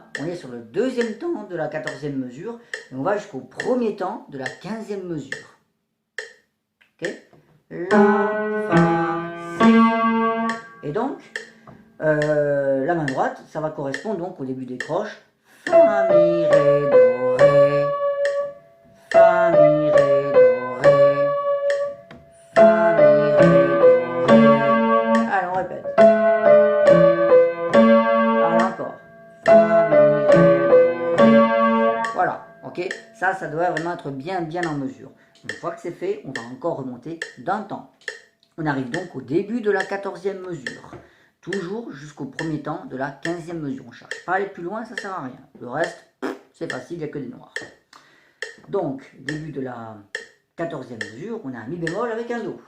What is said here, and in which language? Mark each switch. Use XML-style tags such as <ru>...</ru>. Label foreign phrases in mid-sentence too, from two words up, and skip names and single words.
<fr>On est sur le deuxième temps de la 14e mesure. Et on va jusqu'au premier temps de la 15e mesure. Ok? La, Fa, Si. Et donc, la main droite, ça va correspondre donc au début des croches. Fa, mi, ré, do, ré. Fa, mi, ré, do, ré. Fa, mi, ré, do, ré. Allez, on répète. Allez, encore. Fa, mi, ré, do, ré. Voilà, ok? Ça doit vraiment être bien en mesure. Une fois que c'est fait, on va encore remonter d'un temps. On arrive donc au début de la 14e mesure. Toujours jusqu'au premier temps de la 15e mesure. On ne cherche pas à aller plus loin, ça ne sert à rien. Le reste, c'est facile, il n'y a que des noirs. Donc, début de la 14e mesure, on a un Mi bémol avec un Do.</fr>